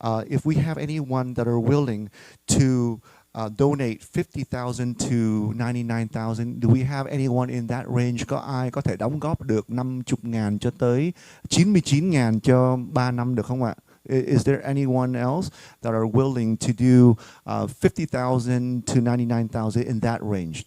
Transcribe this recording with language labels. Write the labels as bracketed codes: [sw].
[en] If we have anyone that are willing to donate 50,000 to 99,000. Do we have anyone in that range? [vi] Có ai có thể đóng góp được 50.000 cho tới 99.000 cho 3 năm được không ạ? [en] Is there anyone else that are willing to do 50,000 to 99,000 in that range?